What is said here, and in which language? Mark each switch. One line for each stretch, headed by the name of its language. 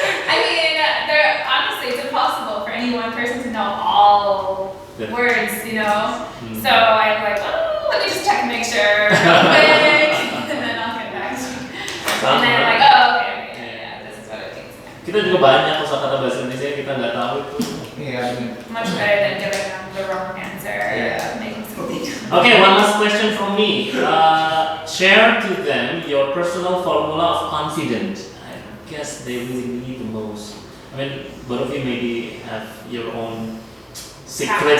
English: I mean, honestly, it's impossible for any one person to know all Yeah. words. You know. So I'm like, oh, let me just check and make sure real quick, and then I'll get back to you. And then I'm like, oh, okay, yeah, this is what it means.
Indonesian: Kita juga banyak kosakata bahasa Indonesia yang kita nggak tahu itu. Iya benar.
English: Much better than giving them the wrong answer. Yeah. Making something. Okay, one last question from me. Share to them your personal formula of confidence. I guess they really need the most. I mean, both of you maybe have your own secret.